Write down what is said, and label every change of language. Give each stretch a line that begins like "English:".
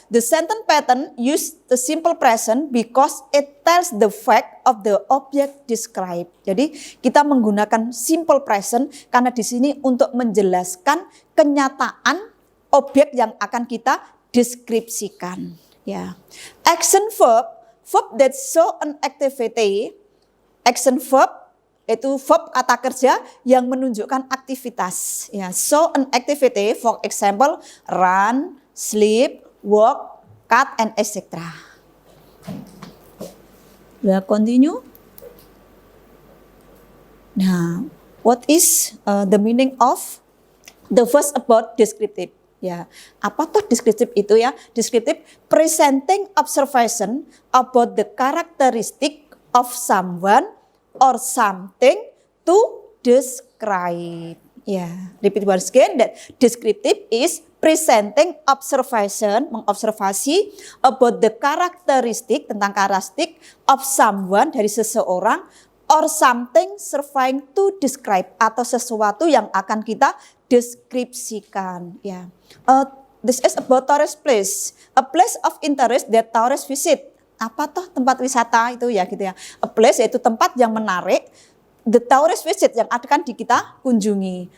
English: The sentence pattern use the simple present because it tells the fact of the object described.
Indonesian: Jadi kita menggunakan simple present karena di sini untuk menjelaskan kenyataan objek yang akan kita deskripsikan. Ya.
English: Action verb that show an activity.
Indonesian: Action verb itu verb kata kerja yang menunjukkan aktivitas.
English: Ya, show an activity, for example, run, sleep, walk, cut, and etc. We continue. Now, what is the meaning of the first about descriptive?
Indonesian: Ya, apa tuh deskriptif itu ya?
English: Deskriptif presenting observation about the characteristic of someone or something to describe. Ya, repeat once again that descriptive is presenting observation,
Indonesian: mengobservasi
English: about the characteristic,
Indonesian: tentang karakteristik
English: of someone,
Indonesian: dari seseorang,
English: or something serving to describe,
Indonesian: atau sesuatu yang akan kita deskripsikan.
English: Ya. This is about tourist place, a place of interest that tourists visit.
Indonesian: Apa toh tempat wisata itu ya gitu ya.
English: A place
Indonesian: yaitu tempat yang menarik,
English: the tourist visit
Indonesian: yang akan kita kunjungi.